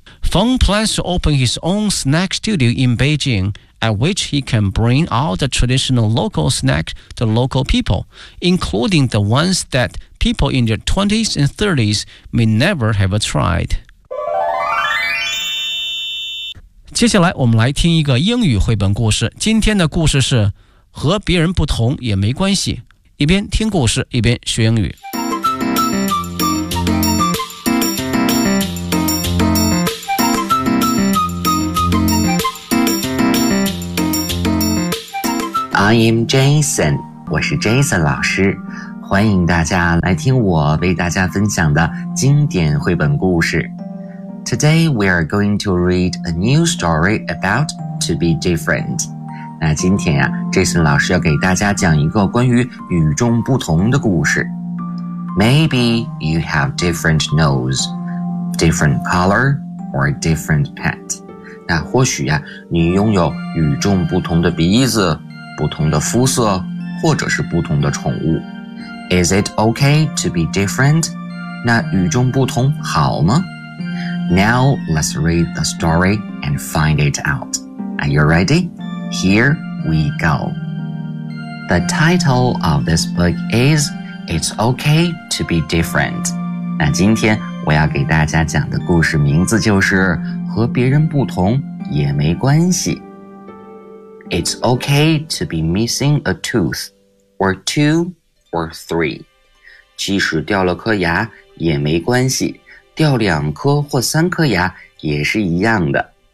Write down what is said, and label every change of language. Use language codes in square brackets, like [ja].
[en] Feng plans to open his own snack studio in Beijing, at which he can bring all the traditional local snacks to local people, including the ones that people in their 20s and 30s may never have tried. [zh] 接下来我们来听一个英语绘本故事。今天的故事是和别人不同也没关系。一边听故事一边学英语。 [en] I am Jason, [zh] 我是 Jason 老师。欢迎大家来听我为大家分享的经典绘本故事。 [en] Today, we are going to read a new story about to be different. [zh] 那今天呀、啊、Jason 老师要给大家讲一个关于与众不同的故事。 [en] Maybe you have different nose, different color, or different pet. [zh] 那或许呀、啊、你拥有与众不同的鼻子、不同的肤色、或者是不同的宠物。 [en] Is it okay to be different? [zh] 那与众不同好吗？ [en] Now, let's read the story and find it out. Are you ready? Here we go. The title of this book is It's Okay to be Different. [zh] 那今天我要给大家讲的故事名字就是和别人不同也没关系。 [en] It's okay to be missing a tooth, or two, or three. [zh] 即使掉了颗牙也没关系。掉两颗或三颗牙也是一样的。